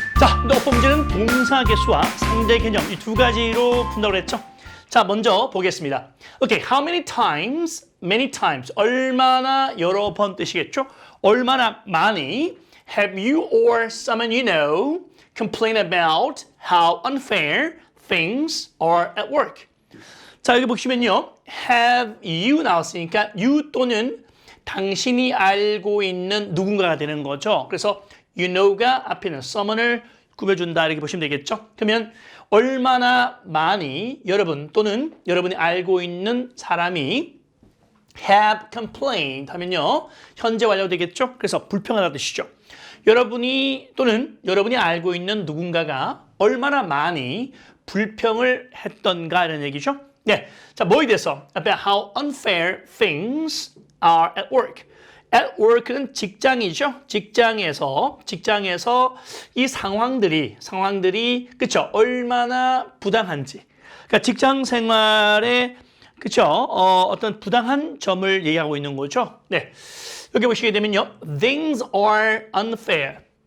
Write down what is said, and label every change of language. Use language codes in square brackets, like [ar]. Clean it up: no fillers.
[ko] 자, 어법 문제는 동사 개수와 상대 개념 이 두 가지로 푼다고 그랬죠? 자, 먼저 보겠습니다. [en] Okay, how many times, many times, [ko] 얼마나 여러 번 뜻이겠죠? 얼마나 많이 [en] have you or someone you know complain about how unfair things are at work? [ko] 자, 여기 보시면요. have you 나왔으니까 you 또는 당신이 알고 있는 누군가가 되는 거죠. 그래서 you know가 앞에 있는 someone을 꾸며준다 이렇게 보시면 되겠죠. 그러면 얼마나 많이 여러분 또는 여러분이 알고 있는 사람이 have complained 하면요. 현재 완료 되겠죠. 그래서 불평하다 뜻이죠. 여러분이 또는 여러분이 알고 있는 누군가가 얼마나 많이 불평을 했던가 이런 얘기죠. 네, 자 뭐에 대해서 [en] about how unfair things are at work. [ko] At work는 직장이죠. 직장에서 이 상황들이 그쵸 얼마나 부당한지. 그러니까 직장 생활에 그쵸 어떤 부당한 점을 얘기하고 있는 거죠. 네, 여기 보시게 되면요, [en] things are unfair.